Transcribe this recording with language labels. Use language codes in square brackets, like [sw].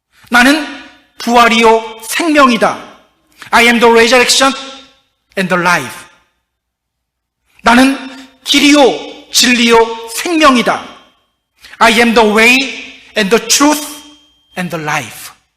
[ko] 나는 부활이요 생명이다. [en] I am the resurrection and the life. [ko] 나는 길이요 진리요 생명이다. [en] I am the way and the truth and the life.